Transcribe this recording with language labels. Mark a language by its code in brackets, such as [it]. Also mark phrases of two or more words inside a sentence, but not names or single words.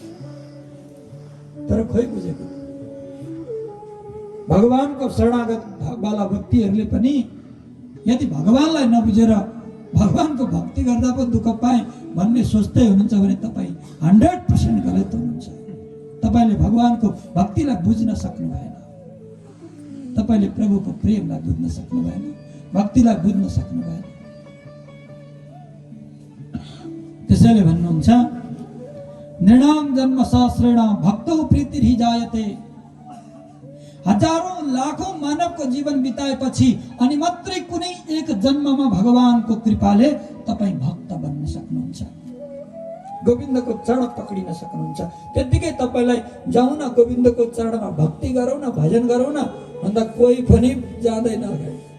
[ne] तर खोइ बुझेको भगवानको शरणागत वाला व्यक्तिहरूले पनि यदि भगवानलाई नबुझेर भगवानको भक्ति गर्दा पो दुःख पाए भन्ने सोच्दै हुनुहुन्छ भने तपाईँ 100% गलत हुनुहुन्छ। तपाईँले भगवानको भक्तिलाई बुझ्न सक्नु भएन, तपाईँले प्रभुको प्रेमलाई बुझ्न सक्नु भएन, भक्तिलाई बुझ्न सक्नु भएन। त्यसैले भन्नुहुन्छ [sa] नृणाम जन्म सहस्रेण भक्तौ प्रीतिर्हि जायते। [ne] हजारौं लाखौं मानवको जीवन बिताएपछि अनि मात्रै कुनै एक जन्ममा भगवानको कृपाले तपाईँ भक्त बन्न सक्नुहुन्छ, गोविन्दको चरण पक्रिन सक्नुहुन्छ। त्यतिकै तपाईँलाई जाउँ न गोविन्दको चरणमा भक्ति गरौँ न, भजन गरौँ न भन्दा कोही पनि जाँदैन अगाडि।